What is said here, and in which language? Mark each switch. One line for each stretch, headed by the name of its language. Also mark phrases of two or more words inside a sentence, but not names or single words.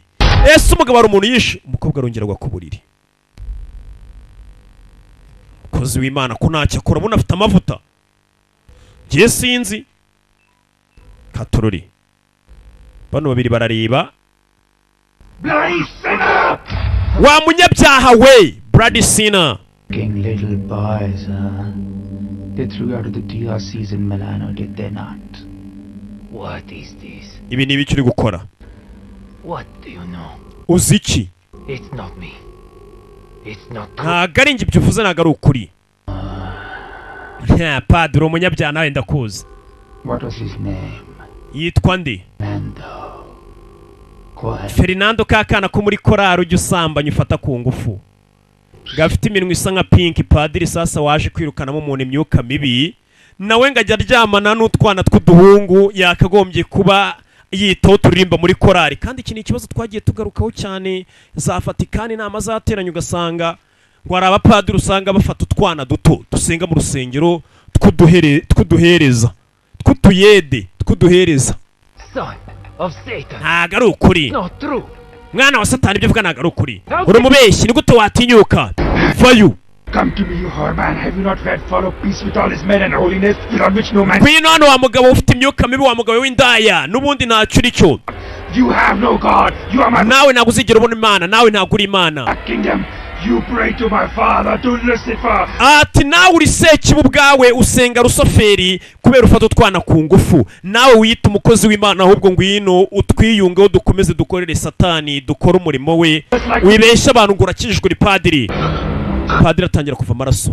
Kinyarwanda: ese umugabo ari umuntu yishe? umukobwa arongera agwa ku buriri. mukozi w'Imana ko ntacyo akora abona afite amavuta. ngiye sinzi. katorori bano babiri barareba.
English: Bloody sinner.
Kinyarwanda: wa munyabyaha we
English: bloody sinner. Little boys, they threw out of the DRCs in Milano, did they not? What is this?
Kinyarwanda: ibi ni ibiki uri gukora?
English: What do you know?
Kinyarwanda: uzi iki?
English: It's not me. It's not true.
Kinyarwanda: ntago ari njye ibyo uvuze ntago ari ukuri. padiri umunyabyaha nawe ndakuzi.
English: What was his name?
Kinyarwanda: yitwa nde? Mendo. Fernando kakana ko muri korari ujya usambanya ufata ku ngufu gafite iminwa isa nka pink. Padiri sasa waje kwirukanamo umuntu imyuka mibi nawe ngajya aryamana n'utwana tw'uduhungu yakagombye kuba yitaho turirimba muri korari. Kandi iki ni ikibazo twagiye tugarukaho cyane, za Vatikani inama zateranye ugasanga ngo hari abapadiri usanga bafata utwana duto dusenga mu rusengero tw'uduhereza tw'uduhereza. Ntago ari ukuri, mwana wa Satani, ibyo uvuga ntago ari ukuri, uri umubeshyi. Ni gute watinyuka? Vayo.
English: Come to me, you whore man. Have you not read follow peace with all his men and holiness, beyond which no man...
Kinyarwanda: Ngwino hano wa mugabo ufite imyuka mibi, wa mugabo w'indaya n'ubundi ntacyo uri cyo.
English: You have no God. You are my...
Kinyarwanda: Nawe ntabwo uzigera ubona Imana, nawe ntabwo uri Imana.
English: Kingdom. You pray to my father, to Lucifer.
Kinyarwanda: Ati nawe uri sekibi ubwawe usenga Rusoferi kubera ufata utwana ku ngufu. Nawe wiyita umukozi w'Imana, ahubwo ngwino utwiyungeho dukomeze dukorere Satani, dukora umurimo we. Wibeshya abantu ngo urakijijwe uri padiri. Padiri atangira kuva amaraso.